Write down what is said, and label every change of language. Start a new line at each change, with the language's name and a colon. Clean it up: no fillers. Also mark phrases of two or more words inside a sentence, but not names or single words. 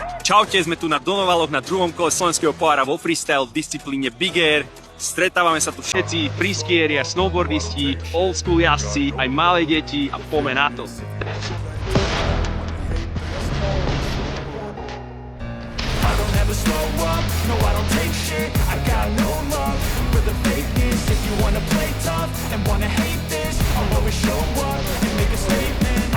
Slovak: Čaute, sme tu na Donovaloch na druhom kole slovenského pohára vo freestyle v disciplíne
English: Big Air.
Slovak: Stretávame sa tu všetci freeskieri a snowboardisti,
English: old school
Slovak: jazdci, aj malé deti a poďme na to.
English: Slow up, no I don't take shit, I got no love for the fakeness. If you wanna play tough and wanna hate this, I'll always show up and make a statement.